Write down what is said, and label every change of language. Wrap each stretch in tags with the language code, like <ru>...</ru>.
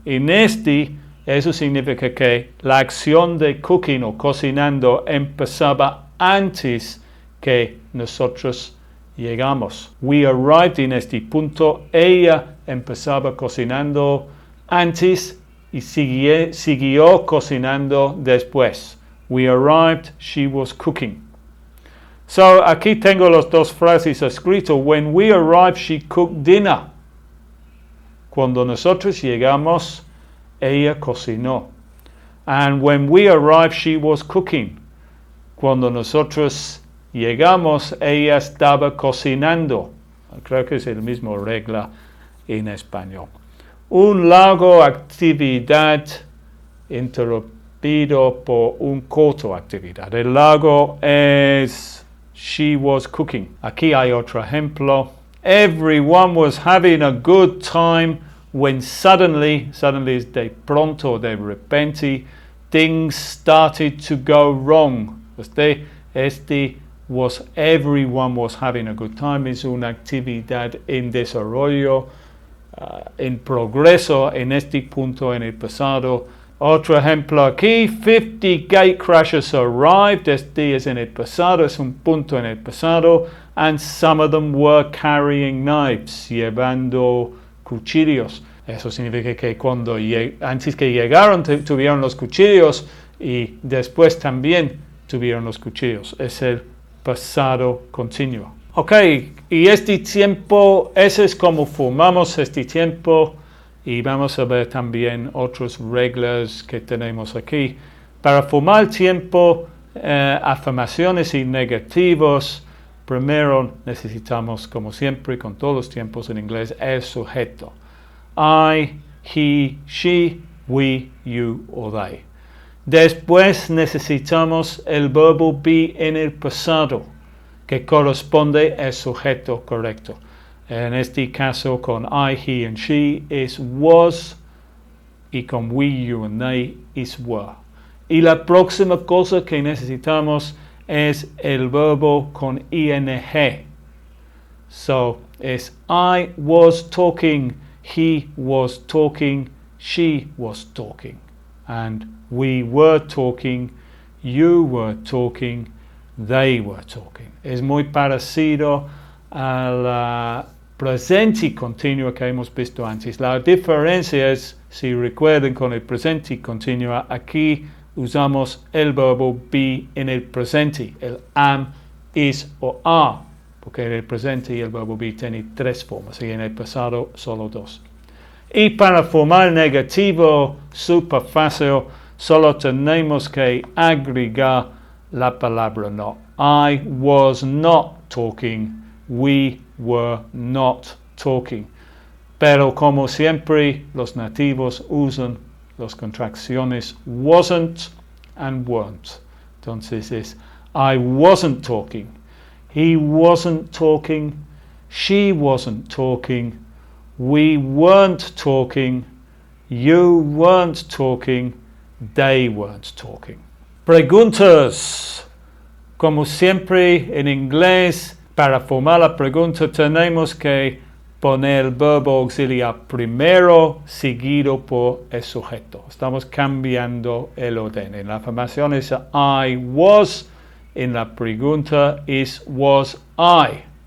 <es>En este eso significa que la acción de cooking o cocinando empezaba antes que nosotros llegamos.</es> <en>We arrived</en> <es>en este punto. Ella empezaba cocinando antes y siguió cocinando después.</es> <en>We arrived, she was cooking.</en> <es>So, aquí tengo las dos frases escritas.</es> <en>When we arrived, she cooked dinner.</en> <es>Cuando nosotros llegamos, ella cocinó.</es> <en>And when we arrived, she was cooking.</en> <es>Cuando nosotros llegamos, ella estaba cocinando. Creo que es la misma regla en español. Un largo actividad interrumpido por un corto actividad. El largo es</es> <en>she was cooking. Aquí hay otro ejemplo. Everyone was having a good time when suddenly</en> <es>es de pronto, de repente,</es> <en>things started to go wrong. Everyone was having a good time.</en> <es>Es una actividad en desarrollo, en progreso en este punto en el pasado. Otro ejemplo aquí,</es> <en>50 gate crashers arrived.</en> <es>Este es en el pasado, es un punto en el pasado.</es> <en>And some of them were carrying knives,</en> <es>llevando cuchillos. Eso significa que antes que llegaron tuvieron los cuchillos y después también tuvieron los cuchillos. Es el pasado continuo. Ok, y este tiempo, ese es como formamos este tiempo. Y vamos a ver también otras reglas que tenemos aquí. Para formar tiempo, afirmaciones y negativos, primero necesitamos, como siempre, con todos los tiempos en inglés, el sujeto.</es> <en>I, he, she, we, you o they.</en> <es>Después necesitamos el verbo be en el pasado, que corresponde al sujeto correcto. En este caso con</es> <en>I, he and she</en> <es>es was y con</es> <en>we, you and they is were.</en> <es>Y la próxima cosa que necesitamos es el verbo con ing.</es> <en>So es I was talking, he was talking, she was talking. And we were talking, you were talking, they were talking.</en> <es>Es muy parecido al presente continuo que hemos visto antes. La diferencia es, si recuerden, con el presente continuo, aquí usamos el verbo be en el presente, el am, is o are, porque en el presente el verbo be tiene tres formas y en el pasado solo dos. Y para formar negativo, súper fácil, solo tenemos que agregar la palabra no.</es> <en>I was not talking. We were not talking.</en> <es>Pero como siempre, los nativos usan las contracciones</es> <en>wasn't and weren't.</en> <es>Entonces es</es> <en>I wasn't talking, he wasn't talking, she wasn't talking, we weren't talking, you weren't talking, they weren't talking.</en> <es>Preguntas. Como siempre en inglés, para formar la pregunta tenemos que poner el verbo auxiliar primero, seguido por el sujeto. Estamos cambiando el orden. En la afirmación es</es> <en>I was,</en> <es>en la pregunta es</es> <en>was I.</en>